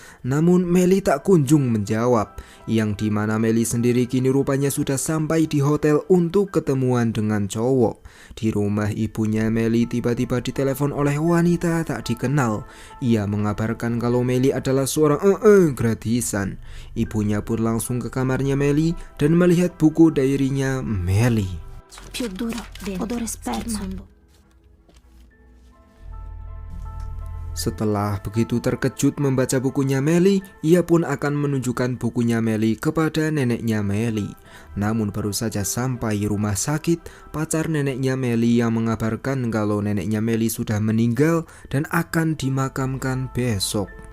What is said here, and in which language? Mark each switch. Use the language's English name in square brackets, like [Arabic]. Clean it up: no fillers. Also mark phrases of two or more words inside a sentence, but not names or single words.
[Indonesian] Namun Melly tak kunjung menjawab. yang dimana Melly sendiri kini rupanya sudah sampai di hotel untuk ketemuan dengan cowok. Di rumah ibunya Melly tiba-tiba ditelepon oleh wanita tak dikenal. Ia mengabarkan kalau Melly adalah seorang gratisan. Ibunya pun langsung ke kamarnya Melly dan melihat buku diarinya Melly. [Italian] Più duro, odore sperma. [Indonesian] Setelah begitu terkejut membaca bukunya Melly, ia pun akan menunjukkan bukunya Melly kepada neneknya Melly. Namun baru saja sampai rumah sakit, pacar neneknya Melly yang mengabarkan kalau neneknya Melly sudah meninggal dan akan dimakamkan besok.